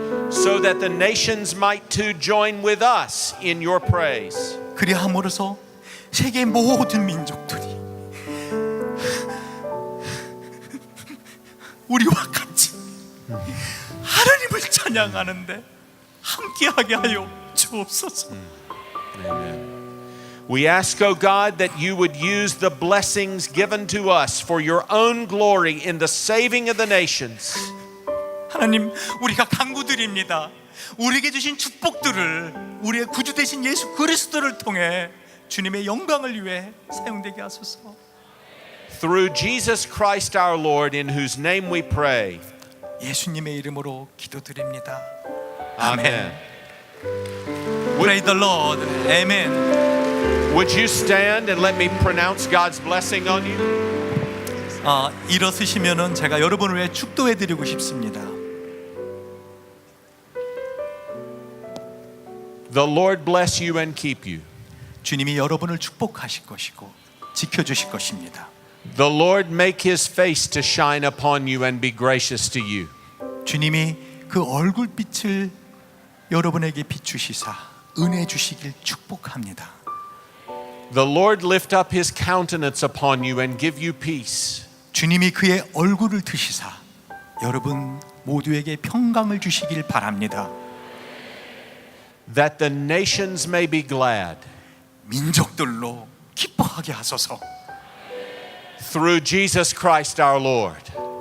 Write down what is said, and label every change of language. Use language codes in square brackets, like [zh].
[en] So that the nations might too join with us in your praise. [ko] 그리함으로써 세계 모든 민족들이 우리와 같이 하나님을 찬양하는데 함께하게 하여 주옵소서. [en] Amen. We ask, O God, that you would use the blessings given to us for your own glory in the saving of the nations. [ko] 하나님, 우리가 간구드립니다. 우리에게 주신 축복들을 우리의 구주 되신 예수 그리스도를 통해 주님의 영광을 위해 사용되게 하소서. [en] Through Jesus Christ our Lord, in whose name we pray. [ko] 예수님의 이름으로 기도드립니다. [en] Amen. Praise the Lord. Amen. Would you stand and let me pronounce God's blessing on you? [ko] 일어서시면은 제가 여러분을 위해 축도해 드리고 싶습니다. [en] The Lord bless you and keep you. [ko] 주님이 여러분을 축복하실 것이고 지켜주실 것입니다. [en] The Lord make his face to shine upon you and be gracious to you. [ko] 주님이 그 얼굴빛을 여러분에게 비추시사 은혜 주시길 축복합니다. [en] The Lord lift up his countenance upon you and give you peace. [ko] 주님이 그의 얼굴을 드시사 여러분 모두에게 평강을 주시길 바랍니다. [en] That the nations may be glad. [ko] 민족들로 기뻐하게 하소서. [en] Through Jesus Christ our Lord.